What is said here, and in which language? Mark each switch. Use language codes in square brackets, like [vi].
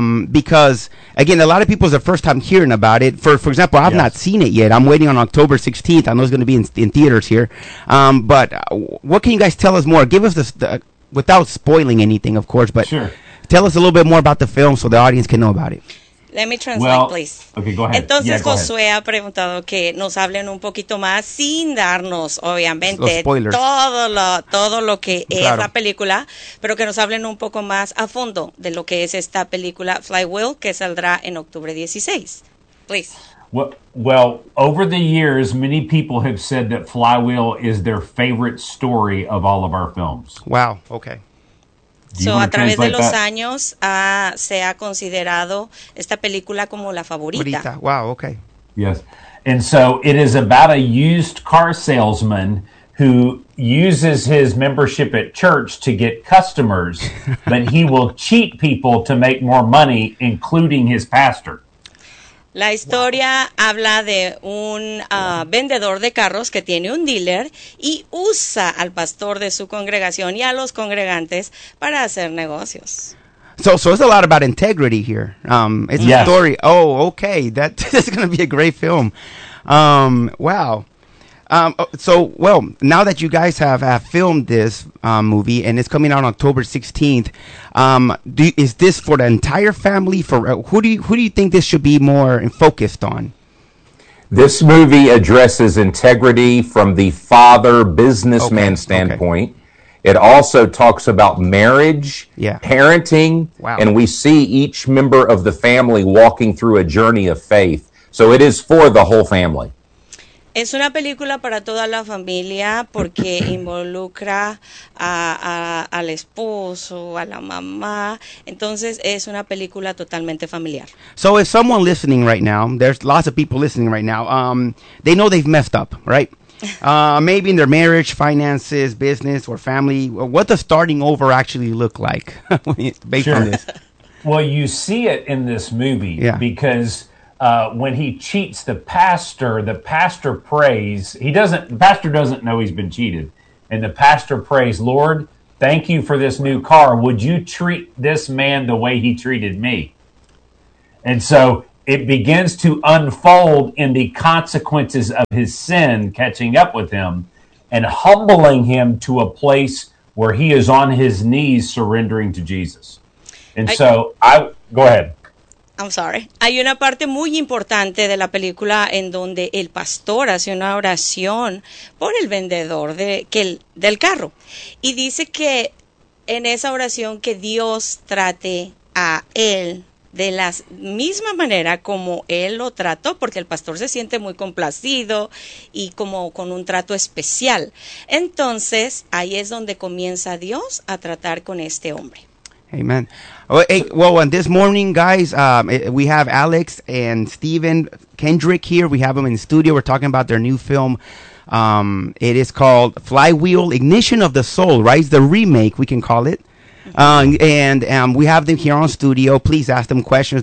[en] Because, again, a lot of people's the first time hearing about it. For example, I've not seen it yet. I'm waiting on October 16th. I know it's going to be in theaters here. But what can you guys tell us more? Give us the without spoiling anything, of course, but tell us a little bit more about the film so the audience can know about it. Let me translate, please. Okay, go ahead. [es] Entonces, Josué ha preguntado que nos hablen un poquito más sin darnos, obviamente, todo lo que es la película, pero que nos hablen un poco más a fondo de lo que es esta película Flywheel, que saldrá en octubre 16. [en] Please. Well, over the years, many people have said that Flywheel is their favorite story of all of our films. Wow, okay. [es] So, a través de los años, se ha considerado esta película como la favorita. [en] Wow, okay. Yes. And so, it is about a used car salesman who uses his membership at church to get customers, but he will cheat people to make more money, including his pastor. [es] La historia habla de un vendedor de carros que tiene un dealer y usa al pastor de su congregación y a los congregantes para hacer negocios. [en] So it's a lot about integrity here. It's a story. Oh, okay. That's going to be a great film. Wow. Well, now that you guys have filmed this movie and it's coming out on October 16th, is this for the entire family? Who do you think this should be more focused on? This movie addresses integrity from the father businessman standpoint. Okay. It also talks about marriage, parenting, and we see each member of the family walking through a journey of faith. So it is for the whole family. [es] Es una película para toda la familia porque involucra al esposo, a la mamá. Entonces, es una película totalmente familiar. [en] So, if someone listening right now, there's lots of people listening right now, they know they've messed up, right? Maybe in their marriage, finances, business, or family. What does starting over actually look like based on this? Well, you see it in this movie because when he cheats the pastor prays. He doesn't, the pastor doesn't know he's been cheated. And the pastor prays, Lord, thank you for this new car. Would you treat this man the way he treated me? And so it begins to unfold in the consequences of his sin catching up with him and humbling him to a place where he is on his knees surrendering to Jesus. And so I go ahead. I'm sorry. [es] Hay una parte muy importante de la película en donde el pastor hace una oración por el vendedor de, que el, del carro. Y dice que en esa oración que Dios trate a él de la misma manera como él lo trató, porque el pastor se siente muy complacido y como con un trato especial. Entonces, ahí es donde comienza Dios a tratar con este hombre. [en] Amen. Well, and this morning, guys, we have Alex and Stephen Kendrick here. We have them in the studio. We're talking about their new film. It is called Flywheel, Ignition of the Soul, right? It's the remake, we can call it. And we have them here on studio. Please ask them questions.